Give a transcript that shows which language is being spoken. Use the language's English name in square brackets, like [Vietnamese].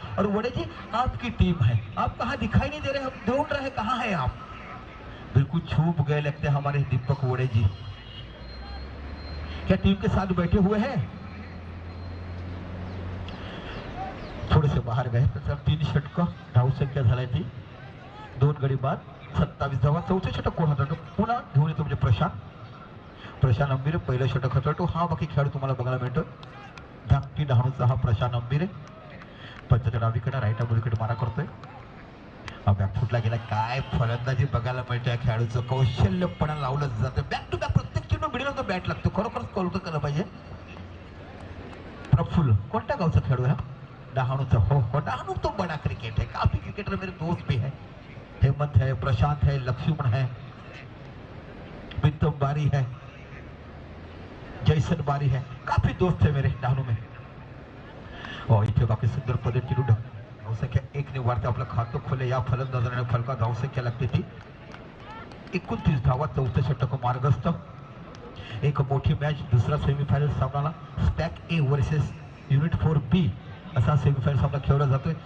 [Hindi] और वड़े जी आपकी टीम है, आप कहाँ दिखाई नहीं दे रहे. हम ढूंढ रहे कहाँ है आप. बिल्कुल छुप गए लगते हैं हमारे दीपक वड़े जी. क्या टीम के साथ बैठे हुए हैं? थोड़े से बाहर गए. [Marathi] 3 षटक धावसंख्या झाली ती 2 गडी बाद 27 धावा. 4थं षटक कोण होतं पुन्हा घेऊन येतो म्हणजे प्रशांत अंबिरे. पहिलं षटक होतं. हा बाकी खेळाडू तुम्हाला बघायला मिळतो. धाकटी डहाणूचा हा प्रशांत अंबिरे. पंचाच्या डावीकडे राईट विकेट मारा करतोय. बॅकफुटला गेला. काय फलंदाजी बघायला मिळते. खेळाडूचं कौशल्यपणा लावलं जातं. बॅक टू बॅक प्रत्येक चेंडू मिडल तो बॅट लागतो. खरोखरच कौतुक केलं पाहिजे. प्रफुल्ल कोणत्या गावचा खेळाडू आहे? डहाणूचा. [Hindi] हो डहाणू तो बड़ा क्रिकेट है. काफी क्रिकेटर मेरे दोस्त भी है. हेमंत है, प्रशांत है, लक्ष्मण है, प्रीतम बारी है, जैसन बारी है. काफी दोस्त है मेरे डहाणू में. [Marathi] इथे बाकी सुंदर पद्धतीने धावसंख्या 1 ने वाढते. आपलं खातं खोले या फलंदाजाने. फलका धावसंख्या लागते ती 29 धावा. 4थं षटक मार्गस्थ. एक मोठी मॅच. दुसरा semifinal सामनाला stack A versus unit 4B असा सेमीफायनल सामना खेळला जातोय.